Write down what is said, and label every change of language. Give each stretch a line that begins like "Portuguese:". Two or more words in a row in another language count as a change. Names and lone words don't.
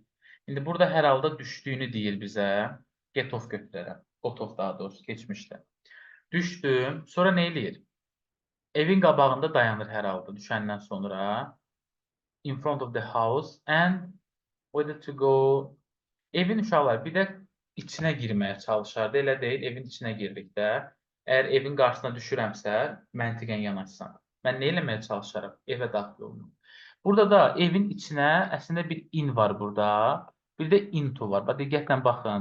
Azerbaijani: İndi burada hər halda düşdüyünü deyir bizə.
English: Get off
Azerbaijani: götürərəm.
English: Got off
Azerbaijani: daha doğrusu, keçmişdə. Düşdüm, sonra nə eləyir? Evin qabağında dayanır hər halda düşəndən sonra.
English: In front of the house and whether to go.
Azerbaijani: Evin uşaqlar bir də içinə girməyə çalışardı, elə deyil, evin içinə girdik də. Əgər evin qarşısına düşürəmsə, məntiqən yanaşsan. Mən nə eləməyə çalışaram? Evə daxil olunum. Burada da evin içinə əslində bir in var burada. Bir də into var. Diqqətlə baxın.